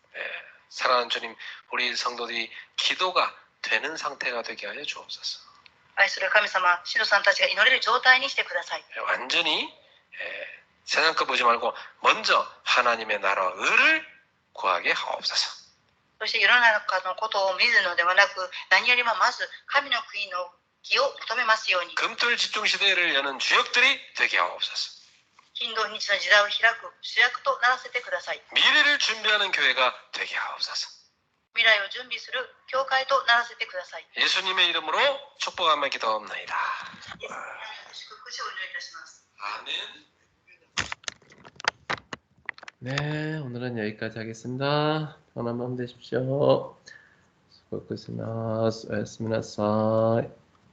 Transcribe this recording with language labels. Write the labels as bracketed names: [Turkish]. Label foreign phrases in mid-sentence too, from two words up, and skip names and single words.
[Korean] 네, 사랑하는 주님, 우리 성도들이 기도가 되는 상태가 되게 하여 주옵소서. [Japanese] 愛する神様、シロさんたちが祈れる状態にしてください。 [Korean] 완전히 세상 거 보지 말고 먼저 하나님의 나라와 의를 구하게 하옵소서. [Japanese] そして世の中のことを見るのではなく、何よりもまず神の国の義を求めますように。 [Korean] 금토일 집중 시대를 여는 주역들이 되게 하옵소서. [Japanese] 金土日の時代を開く主役とならせてください。 [Korean] 미래를 준비하는 교회가 되게 하옵소서. [Japanese] 未来を準備する教会とならせてください。 [Korean] 예수님의 이름으로 축복하며 기도합나이다. [Japanese] 祝福しお祈りいたします。 [Korean] 아멘. 네, 오늘은 여기까지 하겠습니다. 편한 밤 되십시오. 수고하셨습니다. 수고하셨습니다.